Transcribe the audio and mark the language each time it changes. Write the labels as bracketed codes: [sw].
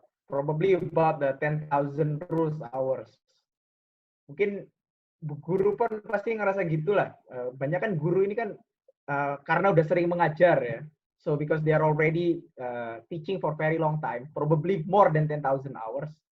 [en] Probably about the 10,000 rules hours. [id] Mungkin guru pun pasti ngerasa gitulah. Banyak kan guru ini kan karena udah sering mengajar ya. [en] So because they are already teaching for very long time, probably more than 10,000 hours.